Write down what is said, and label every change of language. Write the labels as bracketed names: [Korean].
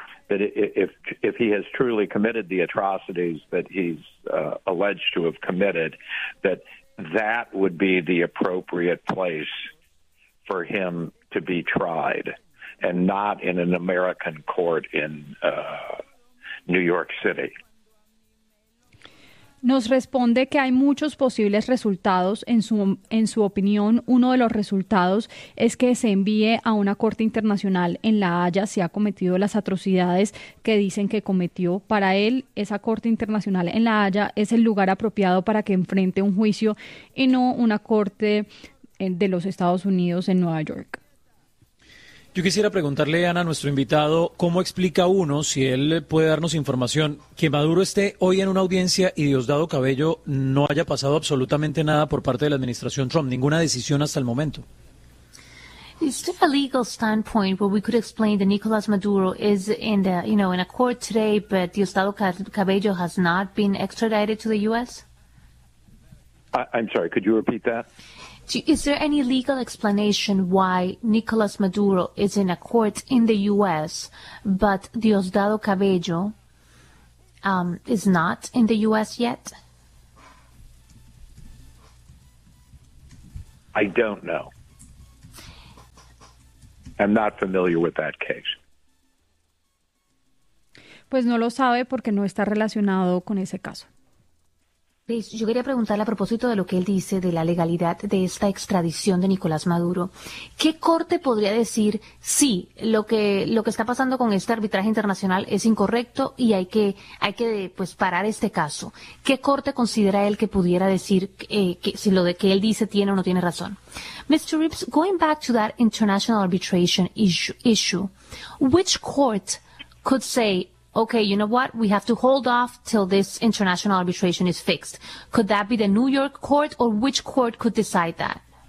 [English] That if he has truly committed the atrocities that he's alleged to have committed, that would be the appropriate place for him to be tried, and not in an American court in New York City. [Spanish] Nos responde que hay muchos posibles resultados. En su opinión, uno de los resultados es que se envíe a una corte internacional en La Haya si ha cometido las atrocidades que dicen que cometió. Para él, esa corte internacional en La Haya es el lugar apropiado para que enfrente un juicio y no una corte de los Estados Unidos en Nueva York. Yo quisiera preguntarle, Ana, a nuestro invitado, ¿cómo explica uno, si él puede darnos información, que Maduro esté hoy en una audiencia y Diosdado Cabello no haya pasado absolutamente nada por parte de la administración Trump, ninguna decisión hasta el momento? [English] Instead of a legal standpoint, what we could explain that Nicolas Maduro is in the, you know, in a court today, but Diosdado Cabello has not been extradited to the U.S.? I'm sorry, could you repeat that? Is there any legal explanation why Nicolas Maduro is in a court in the U.S., but Diosdado Cabello is not in the U.S. yet? I don't know. I'm not familiar with that case. [Spanish] Pues no lo sabe porque no está relacionado con ese caso. Yo quería preguntarle a propósito de lo que él dice de la legalidad de esta extradición de Nicolás Maduro. ¿Qué corte podría decir, sí, lo que está pasando con este arbitraje internacional es incorrecto y hay que pues, parar este caso? ¿Qué corte considera él que pudiera decir que si lo de que él dice tiene o no tiene razón? [English] Mr. Rips, going back to that international arbitration issue, which court could say, okay, you know what? We have to hold off till this international arbitration is fixed. Could that be the New York court, or which court could decide that?